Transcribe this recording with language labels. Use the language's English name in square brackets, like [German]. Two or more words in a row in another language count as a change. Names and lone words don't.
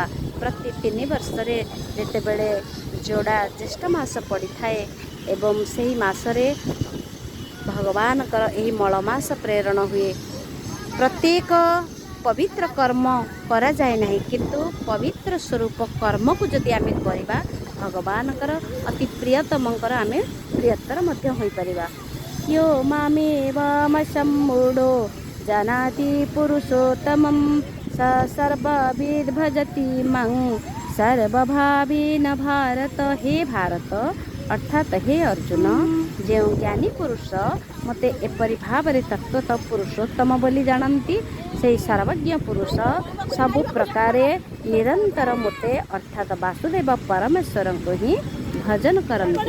[Odia] ପ୍ରତି 3 ବର୍ଷରେ ଯେତେବେଳେ ଯୋଡ଼ା ଜ୍ୟେଷ୍ଠ ମାସ ପଡ଼ିଥାଏ ଏବଂ ସେହି ମାସରେ ଭଗବାନଙ୍କର ଏହି ମଳ ମାସ ପ୍ରେରଣ ହୁଏ। ପ୍ରତ୍ୟେକ ପବିତ୍ର କର୍ମ କରାଯାଏ ନାହିଁ, କିନ୍ତୁ ପବିତ୍ର ସ୍ୱରୂପ କର୍ମକୁ ଯଦି ଆମେ କରିବା ଭଗବାନଙ୍କର ଅତି ପ୍ରିୟତମଙ୍କର ଆମେ ପ୍ରିୟତର ମଧ୍ୟ ହୋଇପାରିବା। [Sanskrit] यो मामेवमसम्मूढो जानाति पुरुषोत्तमं स सर्वविद् भजति मां सर्वभावेन भारत। [Odia] हे ଭାରତ ଅର୍ଥାତ୍ ହେ ଅର୍ଜୁନ, ଯେଉଁ ଜ୍ଞାନୀ ପୁରୁଷ ମୋତେ ଏପରି ଭାବରେ ତତ୍ତ୍ୱତଃ ପୁରୁଷୋତ୍ତମ ବୋଲି ଜାଣନ୍ତି, ସେହି ସର୍ବଜ୍ଞ ପୁରୁଷ ସବୁ ପ୍ରକାରେ ନିରନ୍ତର ମୋତେ ଅର୍ଥାତ୍ ବାସୁଦେବ ପରମେଶ୍ୱରଙ୍କୁ ହିଁ ଭଜନ କରନ୍ତି।